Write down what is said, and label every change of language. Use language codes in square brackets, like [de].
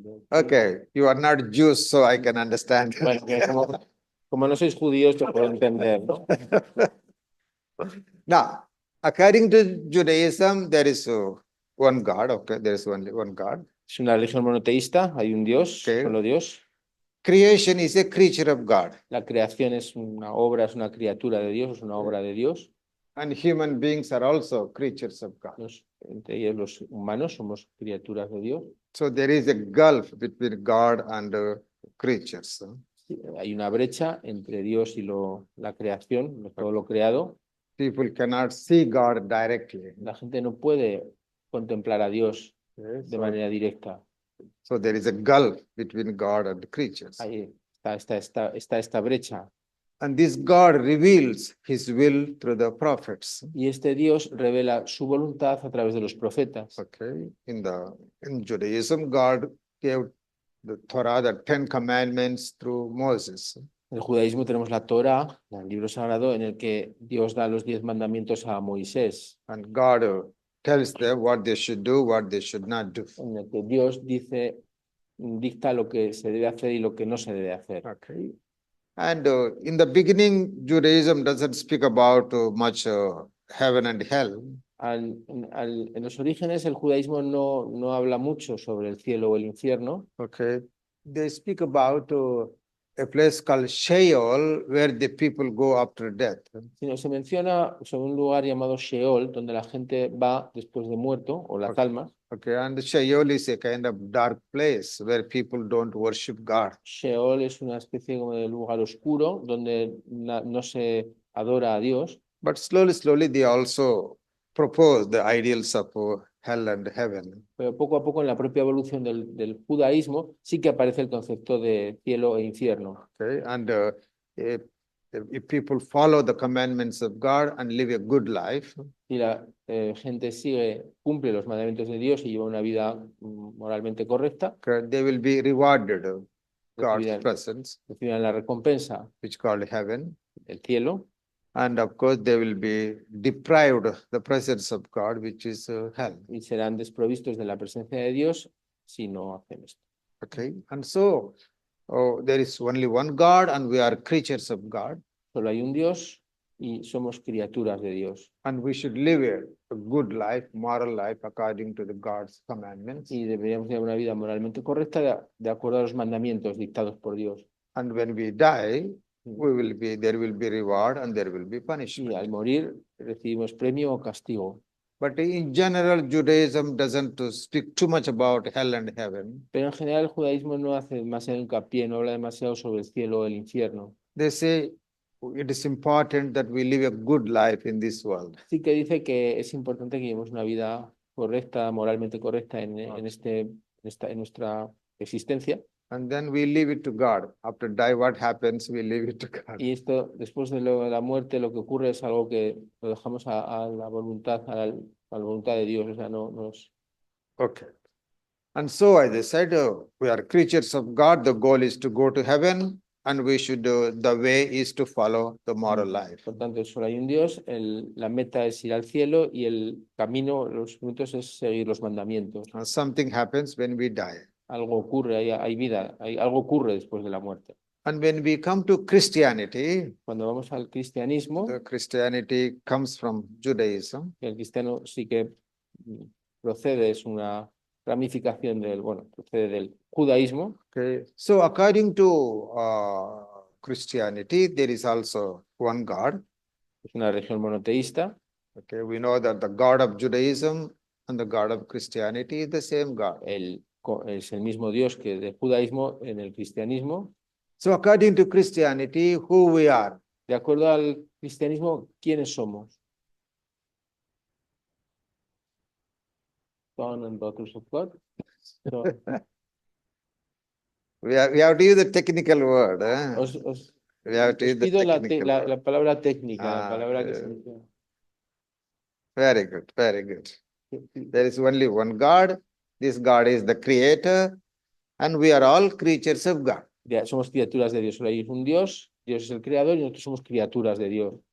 [en] Okay, you are not Jews, so I can understand. [es] Bueno, que como no sois judíos, te puedo entender, ¿no? [en] Now, according to Judaism, there is one God. Okay, there is only one God. [es] Es una religión monoteísta, hay un Dios, [en] Okay. [es] solo Dios. [en] Creation is a creature of God, [es] La creación es una obra, es una criatura de Dios, es una obra de Dios. [en] and human beings are also creatures of God. [es] Entre ellos los humanos somos criaturas de Dios. [en] So there is a gulf between God and creatures. [es] Sí, hay una brecha entre Dios y la creación, todo lo creado. [en] People cannot see God directly. [es] La gente no puede contemplar a Dios de manera directa. [en] So there is a gulf between God and creatures. [es] Ahí está esta brecha. [en] And this God reveals his will through the prophets. [es] Y este Dios revela su voluntad a través de los profetas. [en] Okay. In Judaism, God gave the Torah, the 10 commandments through Moses. [es] En el judaísmo tenemos la Torah, el libro sagrado, en el que Dios da los 10 mandamientos a Moisés. [en] And God tells them what they should do, what they should not do. [es] En el que Dios dicta lo que se debe hacer y lo que no se debe hacer. [en] Okay. And in the beginning, Judaism doesn't speak about much heaven and hell. [es] En los orígenes, el judaísmo no habla mucho sobre el cielo o el infierno. [en] Okay. They speak about a place called Sheol, where the people go after death. [es] Sino se menciona sobre un lugar llamado Sheol, donde la gente va después de muerto, o las almas. [en] Okay, and Sheol is a kind of dark place where people don't worship God. [es] Sheol es una especie como de lugar oscuro donde no se adora a Dios. [en] But slowly, they also propose the ideals of hell and heaven. [es] Pero poco a poco en la propia evolución del judaísmo sí que aparece el concepto de cielo e infierno. [en] Okay, and if people follow the commandments of God and live a good life, [es] Si la gente cumple los mandamientos de Dios y lleva una vida moralmente correcta, [en] okay, they will be rewarded of God's [es] recibirán, [en] presence, [es] recibirán la recompensa [en] which called heaven. [es] del cielo, [en] And of course, they will be deprived of the presence of God, which is hell. [es] y serán desprovistos de la presencia de Dios si no hacen esto. [en] Okay, and so there is only one God, and we are creatures of God, [es] Solo hay un Dios y somos criaturas de Dios. [en] and we should live a good life, moral life, according to the God's commandments. [es] Y deberíamos llevar una vida moralmente correcta de acuerdo a los mandamientos dictados por Dios. [en] And when we die, there will be reward and there will be [es] Y [en] punishment. [es] al morir recibimos premio o castigo. [en] But in general, Judaism doesn't speak too much about hell and heaven. [es] Pero en general el judaísmo no hace demasiado hincapié, no habla demasiado sobre el cielo o el infierno. [en] They say it is important that we live a good life in this world. [es] Sí que dice que es importante que llevemos una vida correcta, moralmente correcta en nuestra existencia. [en] And then we leave it to God. After die, what happens? We leave it to God. [es] Y esto, después de la muerte, lo que ocurre es algo que lo dejamos a la voluntad, a la voluntad de Dios. O sea, no es... [en] Okay. And so, as I said, we are creatures of God. The goal is to go to heaven, and we should, the way is to follow the moral life. [es] Por tanto, solo hay un Dios, la meta es ir al cielo y el camino, los puntos es seguir los mandamientos. [en] And something happens when we die. [es] Algo ocurre, hay vida, algo ocurre después de la muerte. [en] And when we come to Christianity, [es] Cuando vamos al cristianismo, [en] the Christianity comes from Judaism. [es] el cristiano sí que procede, es una ramificación del, bueno, procede del judaísmo. [en] Okay. So according to Christianity, there is also one God. [es] Es una religión monoteísta. [en] Okay. We know that the God of Judaism and the God of Christianity is the same God. [es] Es el mismo Dios que del judaísmo en el cristianismo. [en] So according to Christianity, who we are? [es] De acuerdo al cristianismo, ¿quiénes somos? [en] Son and daughters of God. So, We have to use the technical word. We have to [es] os [en] use the [es] pido [en] technical word. [es] la palabra técnica, la palabra que [en] Okay. [es] significa. [en] Very good, very good. There is only one God. This God is the creator, and we are all creatures of God. [es] Somos criaturas de Dios. Solo hay un Dios, Dios es el creador y nosotros somos criaturas de Dios.